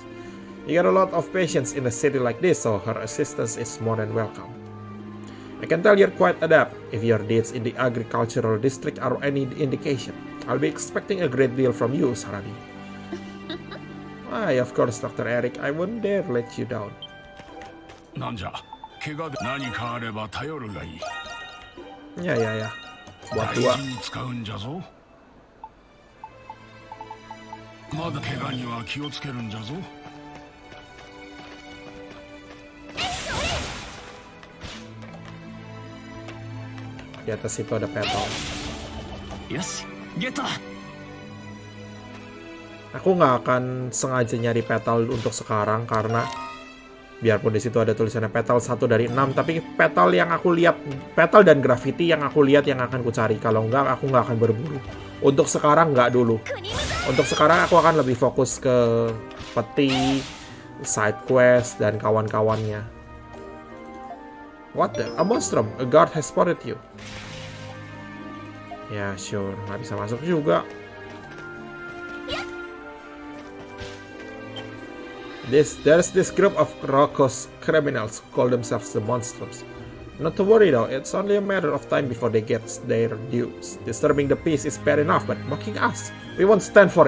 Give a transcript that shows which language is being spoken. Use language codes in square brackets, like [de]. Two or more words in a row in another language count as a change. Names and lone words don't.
[en] You get a lot of patients in a city like this, so her assistance is more than welcome. I can tell you're quite adept if your deeds in the agricultural district are any indication. I'll be expecting a great deal from you, Saradi. Why, of course, Dr. Eric. I wouldn't dare let you down. [ja] なんじゃ怪我で何かあれば頼るがいい [id] Ya. Buat [ja] 大 [id] dua. [ja] 事に使うんじゃぞまだ怪我には気をつけるんじゃぞ [id] Di atas itu ada petal. [ja] よしゲットだ [id] Aku nggak akan sengaja nyari petal untuk sekarang karena biarpun di situ ada tulisannya petal 1 dari 6, tapi petal yang aku lihat, petal dan graffiti yang aku lihat yang akan ku cari. Kalau nggak, aku nggak akan berburu. Untuk sekarang nggak dulu. Untuk sekarang aku akan lebih fokus ke peti, [en] side quest, [id] dan kawan-kawannya. [en] What the? A monstrum. A guard has spotted you. Ya, sure. [id] Nggak bisa masuk juga. [en] There's this group of raucous criminals who call themselves the Monstrums. Not to worry though, it's only a matter of time before they get their dues. Disturbing the peace is bad enough, but mocking us, we won't stand for it.